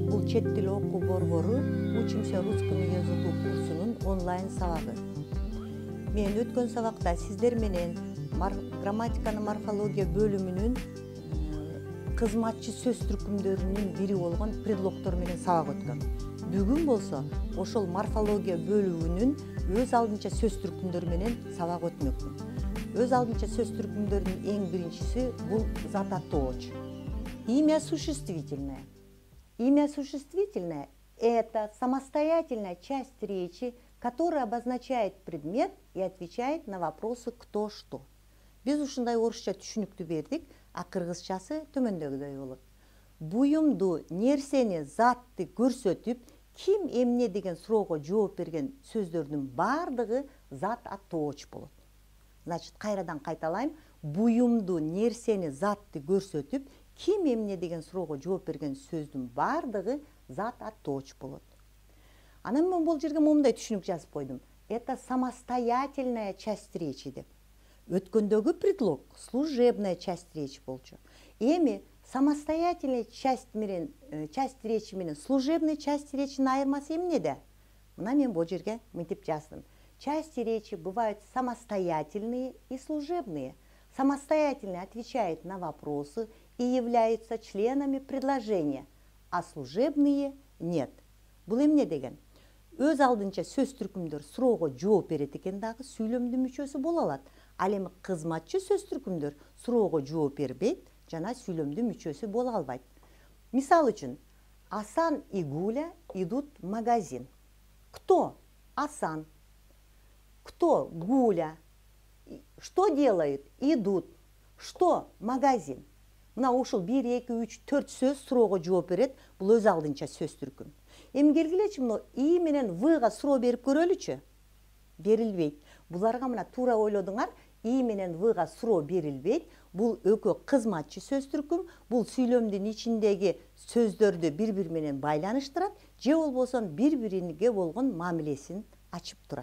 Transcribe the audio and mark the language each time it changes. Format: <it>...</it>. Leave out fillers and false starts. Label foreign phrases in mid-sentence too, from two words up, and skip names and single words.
<ky>чет тил окуу борбору</ky> <ru>«Учимся русскому языку»</ru> <ky>курсунун онлайн сабагы. Мен өткөн сабакта сиздер менен грамматиканы морфология бөлүмүнүн кызматчы сөз түркүмдөрүнүн бири болгон предлогдор менен сабак өткөм. Бүгүн болсо ошол морфология бөлүгүнүн өз алдынча сөз түркүмдөр менен сабак өтмөкмүн. Өз алдынча сөз түркүмдөрүнүн эң биринчиси бул зат аттооч.</ky> <ru>Имя существительное. Имя существительное – это самостоятельная часть речи, которая обозначает предмет и отвечает на вопросы «кто», «что».</ru> <ky>Биз ушундай орусча түшүнүктүү бердик, а кыргызчасы төмөндөгүдөй болот. Буюмду, нерсени, затты көрсөтүп, ким эмне деген суроого жооп берген сөздөрдүн бардыгы зат аттооч болот. Значит, кайрадан кайталайм. Буюмду, нерсени, затты көрсөтүп, ким эмне деген суроого жооп берген сөздүн бардыгы зат аттооч болот. Анан мен бул жерге момундай түшүнүк жазып койдум.</ky> <ru>Это самостоятельная часть речи деп.</ru> <ky>Өткөндөгү предлог</ky> <ru>служебная часть речи</ru> <ky>болчу. Эми</ky> <ru>самостоятельная часть речи</ru> <ky>менен</ky> <ru>служебная часть речинин</ru> <ky>айырмасы эмнеде? Мына мен бул жерге мынтип жаздым.</ky> <ru>Части речи бывают самостоятельные и служебные. Самостоятельные отвечают на вопросы и являются членами предложения, а служебные нет.</ru> <ky>Бул эмне деген? Өз алдынча сөз түркүмдөр суроого жооп берет экен дагы сүйлөмдүн мүчөсү боло алат. Ал эми кызматчы сөз түркүмдөр суроого жооп бербейт жана сүйлөмдүн мүчөсү боло албайт. Мисал үчүн,</ky> <ru>Асан и Гуля идут в магазин. Кто? Асан. Кто? Гуля. Что делают? Идут. Что? Магазин.</ru> <ky>Мына ушул 1, 2, 3, 4 сөз суроого жооп берет. Бул өз алдынча сөз түркүм. Эми келгилечи мына И менен Вга суроо берип көрөлүчү. Берилбейт. Буларга мына туура ойлодуңар. И менен Вга суроо берилбейт. Бул экөө кызматчы сөз түркүм. Бул сүйлөмдүн ичиндеги сөздөрдү бири-бири менен байланыштырат, же болбосо бири-бириге болгон мамилесин ачып турат.</ky>